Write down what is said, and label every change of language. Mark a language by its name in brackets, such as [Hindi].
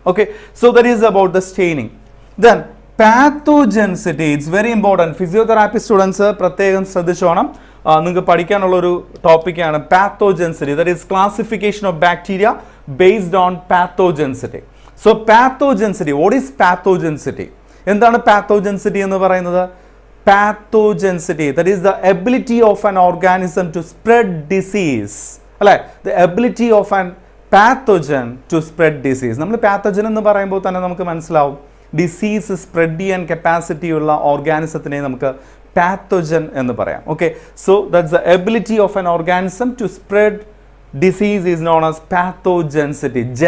[English] Okay, so that is about the staining. Then pathogenicity, it's very important. [Malayalam] Physiotherapy students പ്രത്യേകം ശ്രദ്ധിച്ചോണം. നിങ്ങൾക്ക് പഠിക്കാനുള്ളൊരു ടോപ്പിക്കാണ് പാത്തോജൻസിറ്റി. [English] That is classification of bacteria based on pathogenicity. So pathogenicity, what is pathogenicity? [Malayalam] എന്താണ് പാത്തോജൻസിറ്റി എന്ന് പറയുന്നത്? [English] Pathogenicity, that is the ability of an organism to spread disease, അല്ലേ? The ability of an pathogen to spread disease. [Malayalam] നമ്മൾ pathogen എന്ന് പറയുമ്പോൾ തന്നെ നമുക്ക് മനസ്സിലാവും ഡിസീസ് സ്പ്രെഡ് ചെയ്യാൻ കപ്പാസിറ്റി ഉള്ള ഓർഗാനിസത്തിനെ നമുക്ക് പാത്തോജൻ എന്ന് പറയാം. [English] Okay, so that's the ability of an organism to spread disease is known as pathogenicity.